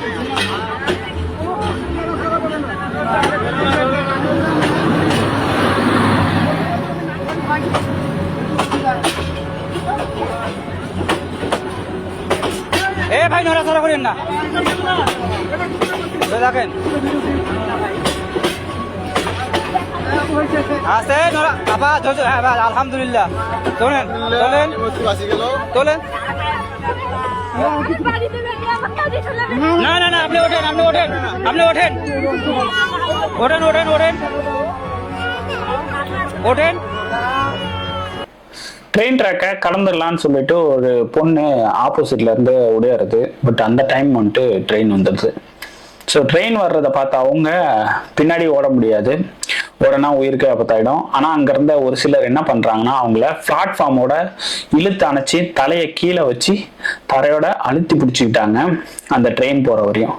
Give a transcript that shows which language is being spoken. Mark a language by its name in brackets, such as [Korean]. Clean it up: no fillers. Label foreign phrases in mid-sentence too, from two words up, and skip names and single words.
[Bangla] এ ভাই নড়াচড়া করিয়েন না, দেখেন আছে বাবা। আলহামদুলিল্লাহ, তোলেন তোলেন তোলেন। না না না, আপনি ওঠেন, আপনি ওঠেন, আপনি ওঠেন, ওঠেন ওঠেন ওঠেন ওঠেন। [Tamil] ட்ரெயின் ட்ராக்கை கடந்துடலான்னு சொல்லிட்டு ஒரு பொண்ணு ஆப்போசிட்ல இருந்து உடையாருது. பட் அந்த டைம் வந்துட்டு ட்ரெயின் வந்துடுது. ஸோ ட்ரெயின் வர்றதை பார்த்து அவங்க பின்னாடி ஓட முடியாது, ஓடனா உயிருக்கு ஆபத்தாயிடும். ஆனால் அங்கே இருந்த ஒரு சிலர் என்ன பண்ணுறாங்கன்னா அவங்கள பிளாட்ஃபார்மோட இழுத்து அணைச்சி தலையை கீழே வச்சு தரையோட அழுத்தி பிடிச்சிக்கிட்டாங்க அந்த ட்ரெயின் போகிற வரையும்.